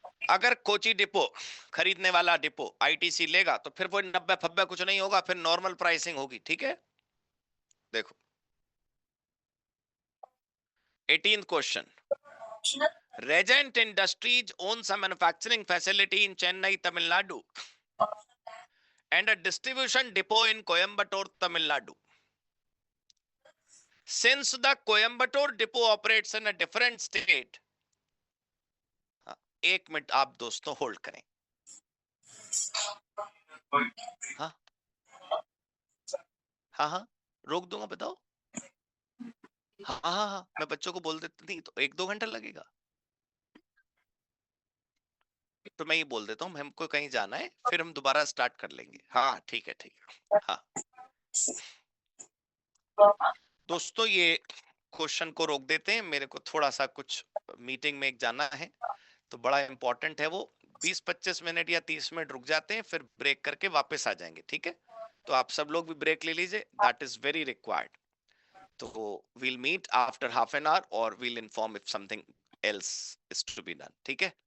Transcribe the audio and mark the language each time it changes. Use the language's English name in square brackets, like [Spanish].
[Hindi] अगर कोची डिपो खरीदने वाला डिपो आईटीसी लेगा तो फिर वो 90 फब्बे कुछ नहीं होगा, फिर नॉर्मल प्राइसिंग होगी, ठीक है। [English] देखो 18th question, Regent Industries owns a manufacturing facility in Chennai, Tamil Nadu, and a distribution depot in Coimbatore, Tamil Nadu. Since the Coimbatore depot operates in a different state, [Hindi] एक minute आप दोस्तों hold करें। हाँ हाँ हाँ रोक दूंगा, बताओ। हाँ हाँ हाँ मैं बच्चों को बोल देती, नहीं तो 1-2 घंटा लगेगा। तो मैं ये बोल देता हूँ हमको कहीं जाना है, फिर हम दोबारा स्टार्ट कर लेंगे। हाँ ठीक है ठीक है। हाँ दोस्तों ये क्वेश्चन को रोक देते हैं, मेरे को थोड़ा सा कुछ मीटिंग में एक जाना है, तो बड़ा इंपॉर्टेंट है वो। 20-25 मिनट या 30 मिनट रुक जाते हैं, फिर ब्रेक करके वापस आ जाएंगे, ठीक है। तो आप सब लोग भी ब्रेक ले लीजिए, [English] That is very required. तो we'll meet after half an hour or we'll inform if something else is to be done, [Hindi] ठीक है।